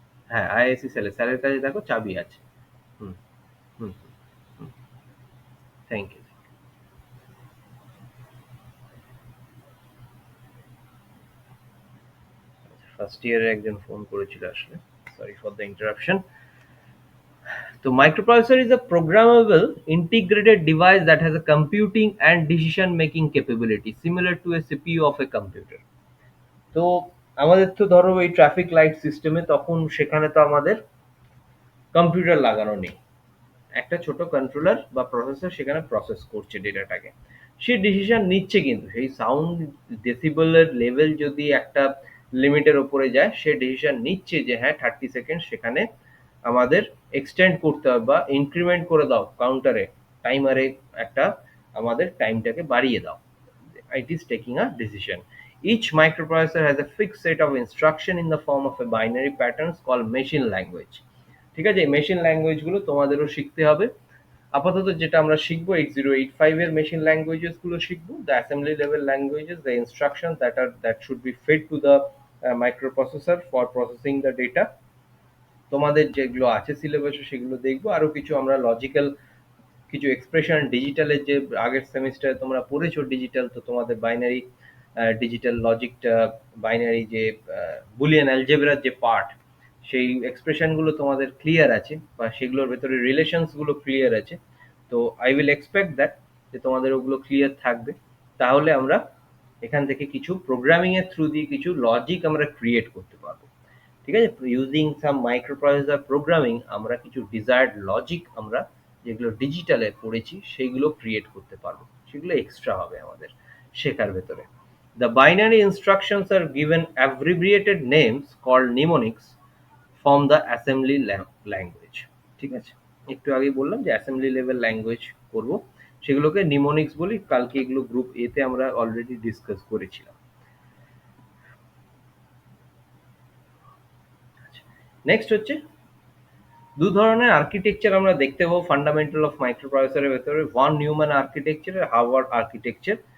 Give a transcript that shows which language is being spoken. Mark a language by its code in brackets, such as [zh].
[bn] হ্যাঁ, আইআইসি সেলে স্যারের কাছে দেখো চাবি আছে। হুম হুম হুম। [en] Thank you. [bn] ফার্স্ট ইয়ারে একজন ফোন করেছিল আসলে, [en] Sorry for the interruption. তো microprocessor is a programmable integrated device that has a computing and decision making capability similar to a CPU of a computer. তো [bn] আমাদের তো ধরো এই ট্রাফিক লাইট সিস্টেমে তখন সেখানে তো আমাদের কম্পিউটার লাগানো নেই, একটা ছোট কন্ট্রোলার বা প্রসেসর সেখানে প্রসেস করছে ডেটাটাকে, সে ডিসিশন নিচ্ছে, কিন্তু সেই সাউন্ড ডেসিবেলের লেভেল যদি একটা লিমিটের ওপরে যায় সে ডিসিশন নিচ্ছে যে হ্যাঁ 30 সেকেন্ড সেখানে আমাদের এক্সটেন্ড করতে হবে বা ইনক্রিমেন্ট করে দাও কাউন্টারে, টাইমারে একটা আমাদের টাইমটাকে বাড়িয়ে দাও। [en] It is taking a decision. Each microprocessor has a fixed set of instruction in the form of a binary patterns called machine language. [bn] ঠিক আছে, মেশিন ল্যাঙ্গুয়েজ গুলো তোমাদেরও শিখতে হবে। আপাতত যেটা আমরা শিখবো 8085 এর মেশিন ল্যাঙ্গুয়েজেস গুলো শিখবো, [en] The assembly level languages, the instruction that should be fed to the microprocessor for processing the data. [bn] তোমাদের যেগুলো আছে সিলেবাসে সেগুলো দেখবো, আরো কিছু আমরা লজিক্যাল কিছু এক্সপ্রেশন ডিজিটালের যে আগের সেমিস্টারে তোমরা পড়েছো ডিজিটাল, তো তোমাদের বাইনারি ডিজিটাল লজিকটা বাইনারি যে বুলিয়ান অ্যালজেব্রার যে পার্ট, সেই এক্সপ্রেশনগুলো তোমাদের ক্লিয়ার আছে বা সেগুলোর ভেতরে রিলেশনসগুলো ক্লিয়ার আছে। তো [en] I will expect that [bn] যে তোমাদের ওগুলো ক্লিয়ার থাকবে, তাহলে আমরা এখান থেকে কিছু প্রোগ্রামিং এর থ্রু দিয়ে কিছু লজিক আমরা ক্রিয়েট করতে পারবো। ঠিক আছে, [en] using some microprocessor programming [bn] আমরা কিছু ডিজায়ার্ড লজিক আমরা যেগুলো ডিজিটালে পড়েছি সেইগুলো ক্রিয়েট করতে পারবো, সেগুলো এক্সট্রা হবে আমাদের শেখার ভেতরে। [en] The binary instructions are given abbreviated names called mnemonics from the assembly language. [bn] ঠিক আছে, একটু আগে বললাম যে অ্যাসেম্বলি লেভেল ল্যাঙ্গুয়েজ করব, সেগুলোকে নিমোনিক্স বলি, কালকে এগুলো গ্রুপ এ তে আমরা অলরেডি ডিসকাস করেছিলাম। নেক্সট হচ্ছে দু ধরনের আর্কিটেকচার আমরা দেখতে পাবো ফান্ডামেন্টাল অফ মাইক্রোপ্রসেসরের ভেতরে, ভন নিউম্যান আর্কিটেকচার আর হার্ভার্ড আর্কিটেকচার।